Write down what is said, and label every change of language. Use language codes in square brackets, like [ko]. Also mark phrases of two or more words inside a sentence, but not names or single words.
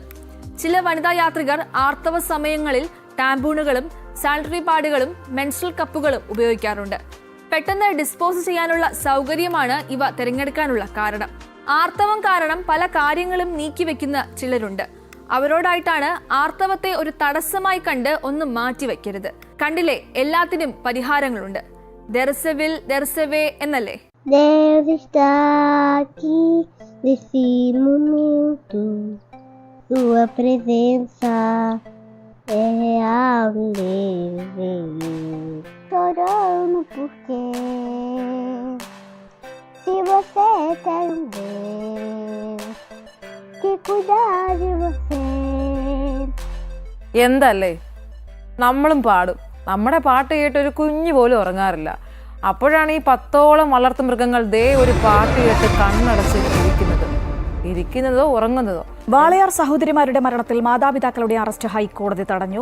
[ml] ചില വനിതാ യാത്രികർ ആർത്തവ സമയങ്ങളിൽ ടാമ്പൂണുകളും [en] sanitary pads menstrual cups [ml] ഉപയോഗിക്കാറുണ്ട്. പെട്ടെന്ന് ഡിസ്പോസ് ചെയ്യാനുള്ള സൗകര്യമാണ് ഇവ തിരഞ്ഞെടുക്കാനുള്ള കാരണം. ആർത്തവം കാരണം പല കാര്യങ്ങളും നീക്കിവെക്കുന്ന ചിലരുണ്ട്. അവരോടായിട്ടാണ് ആർത്തവത്തെ ഒരു തടസ്സമായി കണ്ട് ഒന്നും മാറ്റിവെക്കരുത്. കണ്ടില്ലേ, എല്ലാത്തിനും പരിഹാരങ്ങളുണ്ട്. [en] There is a will, there is a way എന്നല്ലേ? [pt] There está aqui nesse momento tua presença é real chorando porque se você tem um Deus que cuidar de você. [ml] എന്തല്ലേ, നമ്മളും പാടും. നമ്മുടെ പാട്ട് കേട്ട് ഒരു കുഞ്ഞു പോലും ഉറങ്ങാറില്ല. അപ്പോഴാണ് ഈ 10ഓളം വളർത്തു മൃഗങ്ങൾ ദേ ഒരു പാട്ട് കേട്ട് കണ്ണടച്ച് ഇരിക്കുന്നതോ ഉറങ്ങുന്നതോ. വാളയാർ സഹോദരിമാരുടെ മരണത്തിൽ മാതാപിതാക്കളുടെ അറസ്റ്റ് ഹൈക്കോടതി തടഞ്ഞു.